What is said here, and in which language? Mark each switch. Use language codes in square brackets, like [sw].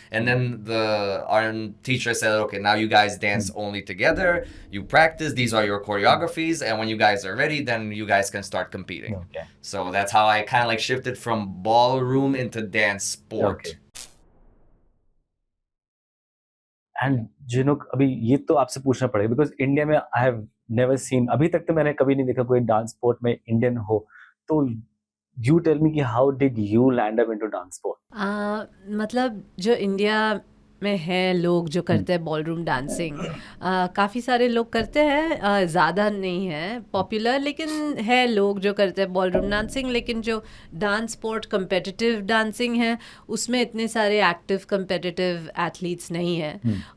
[en] And then our teacher said, okay, now you guys dance only together. You practice. These are your choreographies. And when you guys are ready, then you guys can start competing. Okay. So that's how I kind of like shifted from ballroom into dance sport. Okay. [hi] And Jinuk, अभी ये तो आपसे पूछना पड़ेगा because India में [en] I have never seen, [hi] अभी तक तो मैंने कभी नहीं देखा कोई डांस स्पोर्ट में इंडियन हो। [en] तो you tell me कि how did you land up into dance sport? [hi] मतलब जो इंडिया में है लोग जो करते हैं बॉलरूम डांसिंग, काफ़ी सारे लोग करते हैं, ज़्यादा नहीं है पॉपुलर, लेकिन है लोग जो करते हैं बॉलरूम डांसिंग। लेकिन जो डांस स्पोर्ट कम्पिटिटिव डांसिंग है उसमें इतने सारे एक्टिव कम्पिटिटिव एथलीट्स नहीं हैं।